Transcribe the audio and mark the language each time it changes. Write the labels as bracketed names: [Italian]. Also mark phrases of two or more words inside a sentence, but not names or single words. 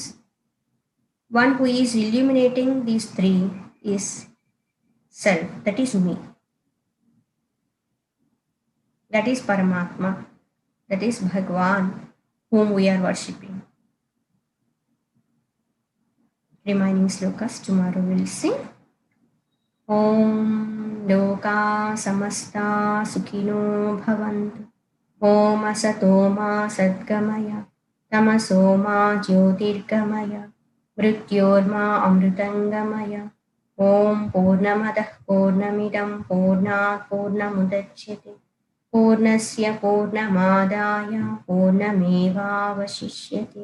[English] One who is illuminating these three is self, that is me. That is Paramatma, that is Bhagwan, whom we are worshipping. Remaining slokas tomorrow we'll sing. [Sanskrit] Om లోకా సమస్తా సుఖినో భవంతు. ఓం అసతో మా సద్గమయ తమసో మా జ్యోతిర్గమయ మృత్యోర్మా అమృతంగమయ. ఓం పూర్ణమదః పూర్ణమిదం పూర్ణాత్ పూర్ణముదచ్యతే పూర్ణస్య పూర్ణమాదాయ పూర్ణమేవావశిష్యతే.